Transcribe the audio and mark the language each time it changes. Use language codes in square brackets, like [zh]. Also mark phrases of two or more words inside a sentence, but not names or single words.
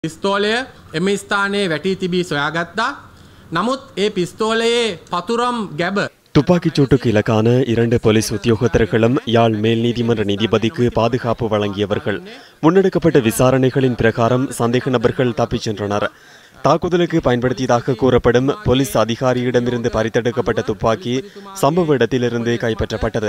[si] පිස්තෝලය එම ස්ථානයේ වැටී තිබී සොයාගත්තා. නමුත් ඒ පිස්තෝලයේ පතුරම් ගැබ [ta] துப்பாக்கிச் சூட்டுக்கு இலக்கான 2 போலீஸ் உத்தியோகத்தர்களும் யாழ் மேல் நீதிமன்ற நீதிபதிக்கு பாதுகாப்பு வழங்கியவர்கள். முன்னெடுக்கப்பட்ட விசாரணைகளின் பிரகாரம் சந்தேக நபர்கள் தப்பிச் சென்றனர். தாக்குதலுக்கு பயன்படுத்தியதாக கூறப்படும் போலீஸ் அதிகாரியிடமிருந்து பறித்தெடுக்கப்பட்ட துப்பாக்கி சம்பவ இடத்திலிருந்து கைப்பற்றப்பட்டது.